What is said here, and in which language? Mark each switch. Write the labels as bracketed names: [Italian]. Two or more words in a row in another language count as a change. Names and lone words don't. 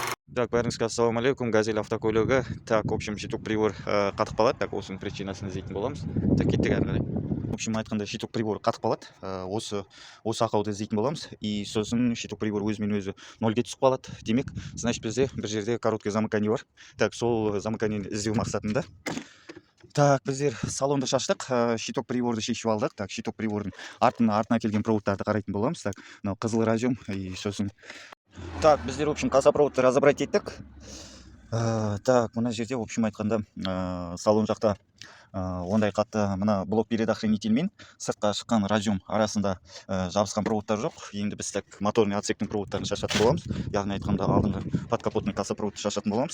[Kazakh] Так, бәріңізге ассалаумалейкум, газель автокөлігі. [Russian] Так, в общем, щиток прибор [Kazakh] қатып қалады. Так, осының причинасын іздейтін боламыз. Так, кеттік әрі қарай. [Russian] В общем, [Kazakh] айтқанда [Russian] щиток прибор [Kazakh] қатып қалады. Осы ақауды іздейтін боламыз. И сосын [Russian] щиток прибор [Kazakh] өзімен өзі нольге түсіп қалады. Демек, значит, бізде бір жерде [Russian] короткий замыкание [Kazakh] бар. Так, сол замыканиені іздеу мақсатында. Так, біздер салонды шаштық, щиток приборды шешіп алдық. Так, щиток прибордың артына келген проводтарды қарайтын боламыз. Так, мынау қызыл разъем и сосын. Так, біздер, [Russian] в общем, [Kazakh] кассапроводты разобрать еттік. Так, мына жерде, [Russian] в общем, [Kazakh] айтқанда, салон жақта ондай қатты мына блок передохранительмен сыртқа шыққан разъем арасында жабысқан проводтар жоқ. Енді біз так моторный отсектің проводтарын шашатын боламыз. Яғни айтқанда алдыңғы подкапотный кассапроводты шашатын боламыз.